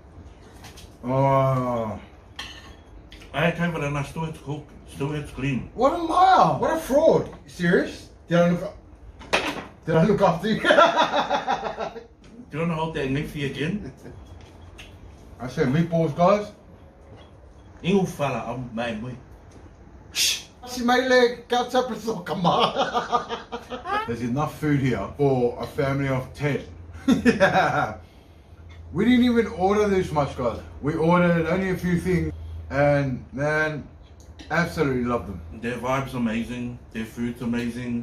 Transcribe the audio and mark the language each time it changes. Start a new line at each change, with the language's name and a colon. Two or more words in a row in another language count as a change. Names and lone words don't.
English: Oh. I had COVID and I still had to cook. Still had to clean. What a liar! What a fraud! You serious? Did I look up? Did I look after you? Do you want to hold that lengthy again? I said meatballs, guys. Ingo fala am mai moi. Si my leg, come on. There's enough food here for a family of 10. Yeah. We didn't even order this much, guys. We ordered only a few things, and man, absolutely love them. Their vibe's amazing. Their food's amazing.